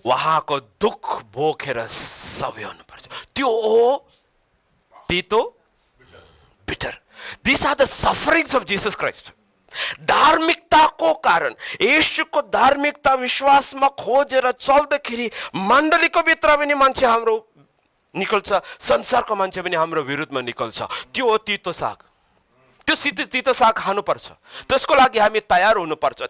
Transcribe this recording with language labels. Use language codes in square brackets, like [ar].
[ne] उहाँको दुःख भोगेर सबै हुनुपर्छ। त्यो हो तितो, bitter. [en] These are the sufferings of Jesus Christ. [ne] धार्मिकताको कारण, येशूको धार्मिकता विश्वासमा खोजेर चल्दाखेरि मण्डलीको भित्र पनि मान्छे हाम्रो निकल्छ, संसारको मान्छे पनि हाम्रो विरुद्धमा निकल्छ। त्यो हो तितो साग। त्यो तितो साग खानुपर्छ, त्यसको लागि हामी तयार हुनुपर्छ।